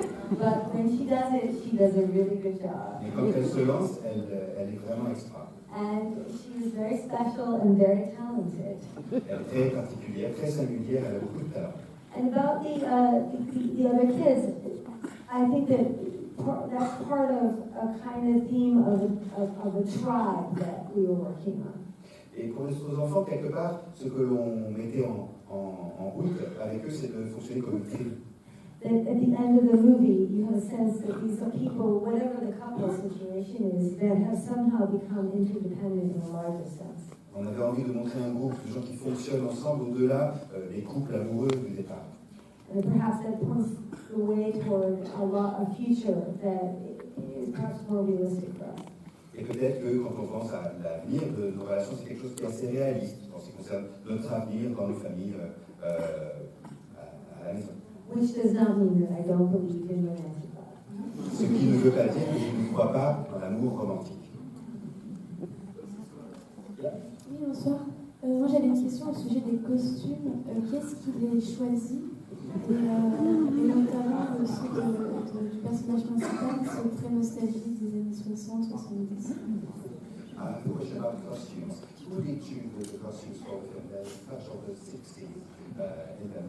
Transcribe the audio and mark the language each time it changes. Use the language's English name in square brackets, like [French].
[English] But when she does a really good job. [French] Mais quand elle se lance, elle est vraiment extra. [English] And she is very special and very talented. [French] Elle est très particulière, très singulière, elle a beaucoup de talent. [English] And about the other kids, I think that that's part of a kind of theme of a tribe that we were working on. [French] Et pour les autres enfants, quelque part, ce que l'on mettait en route avec eux, c'est de fonctionner comme une tribu. [English] That at the end of the movie, you have a sense that these are people, whatever the couple situation is, that have somehow become interdependent in a larger sense. [French] On avait envie de montrer un groupe de gens qui fonctionnent ensemble au-delà des couples amoureux du départ. [English] And perhaps that points the way toward a future that is perhaps more realistic for us. [French] Et peut-être que quand on pense à l'avenir de nos relations, c'est quelque chose qui est assez réaliste en ce qui concerne notre avenir dans nos familles à la maison. [English] Which does not mean that I don't believe in romantic love. [French] Ce qui ne veut pas dire que je ne crois pas dans l'amour romantique. Oui, bonsoir. Moi j'avais une question au sujet des costumes. Qu'est-ce qui les choisit et notamment ceux du personnage principal qui sont très nostalgiques des années 60-70. [English] The question about costumes. Who did choose the costumes for the film? There's much of the 60s in them.